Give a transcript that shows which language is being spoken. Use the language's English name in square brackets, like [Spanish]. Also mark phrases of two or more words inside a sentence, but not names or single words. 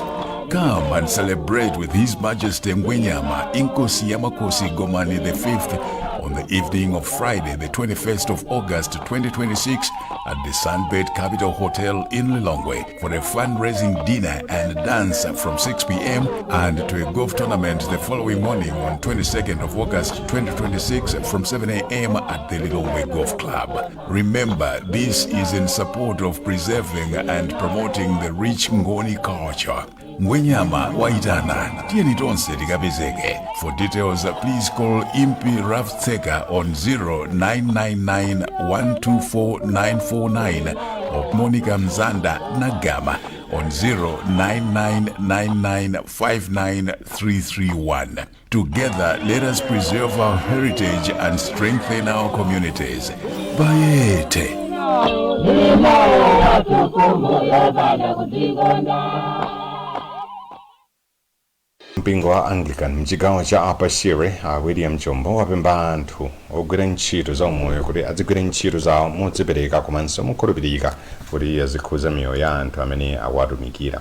[English] Come and celebrate with His Majesty Ngwenyama Inkosi Yamakosi Gomani V on the evening of Friday, the 21st of August 2026 at the Sunbed Capital Hotel in Lilongwe for a fundraising dinner and dance from 6 p.m. and to a golf tournament the following morning on 22nd of August 2026 from 7 a.m. at the Lilongwe Golf Club. Remember, this is in support of preserving and promoting the rich Ngoni culture. [Nyanja] Ngwenyama waitana tieni tonse tikapezeke. [English] For details please call Impi Raftseka on 0999124949 or Monica Mzanda Nagama on 0999599331. Together, let us preserve our heritage and strengthen our communities. [Zulu] Bayete. [Nyanja] mpingo wa Anglican mchigawo cha Upper Shire William Chombo wapempha anthu ogwira ntchito za umoyo kuti adzigwire ntchito zawo modzipereka komanso mokhulupirika kuti azikhuza miyoyo ya anthu amene akuwatumikira.